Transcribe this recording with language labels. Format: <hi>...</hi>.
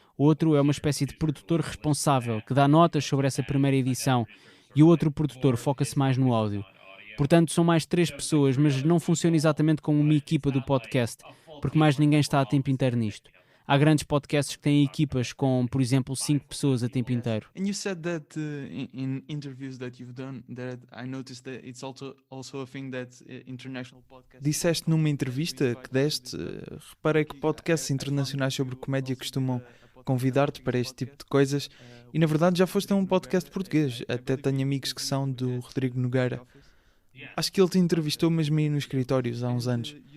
<pt>Outro é uma espécie de produtor responsável, que dá notas sobre essa primeira edição. E o outro produtor foca-se mais no áudio. Portanto, são mais 3 pessoas, mas não funciona exatamente como uma equipa do podcast, porque mais ninguém está a tempo inteiro nisto. Há grandes podcasts que têm equipas com, por exemplo, 5 pessoas a tempo inteiro.</pt> <en>And you said that in interviews that you've done, that I noticed that it's also a thing that international podcasts...</en> <pt>Disseste numa entrevista que deste, reparei que podcasts internacionais sobre comédia costumam convidar-te para este tipo de coisas e na verdade já foste a um podcast português. Até tenho amigos que são do Rodrigo Nogueira. Acho que ele te entrevistou mesmo aí nos escritórios há uns anos.</pt>